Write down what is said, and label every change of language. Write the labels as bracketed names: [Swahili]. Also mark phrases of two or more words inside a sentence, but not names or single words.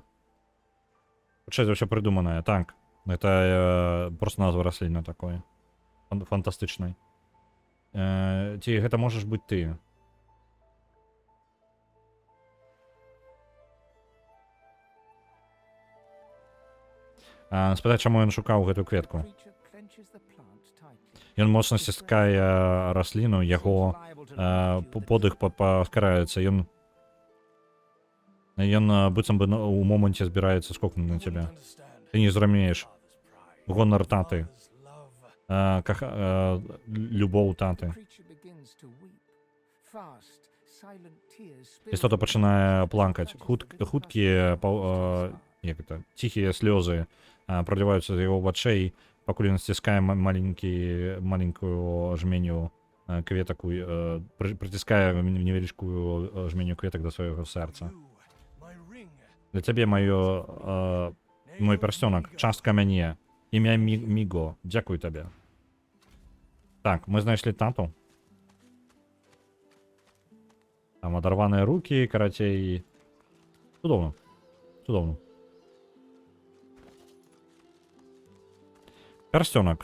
[Belarusian] Хутчэй за ўсё прыдуманая, так. Гэта просто назва расліны такой. Фантастычнай. Ці гэта можаш быць ты? Спытаць, чаму ён шукаў гэтую кветку. [English] creature clenches the plant tightly. [Belarusian] Ён моцна сціскае расліну, яго подых паскараецца. Ён быццам бы у моманце збіраецца скокнуць на цябе. [English] Understand. [Belarusian] Ты не зразумееш. [English] Father's pride. [Belarusian] Гонар таты. [English] Father's love. [Belarusian] Любоў таты. [English] Creature begins to weep. Fast, silent tears spill [Belarusian] Істота [English] from the [Belarusian] пачынае [English] eyes, [Belarusian] плакаць. [English] touching the [Belarusian] Хуткія, як это, ціхія слёзы проліваюцца з яго вачэй, пакуль ён сціскае маленькую жменю кветак, прыціскае невялічкую жменю кветак да свайго сэрца. [English] You, my ring. [Belarusian] Для цябе мой персцёнак, частка мяне, імя Міго, дзякуй табе. Так, мы знайшлі тату. Там адарваныя рукі, карацей. Цудоўна. Цудоўна. Персцёнак.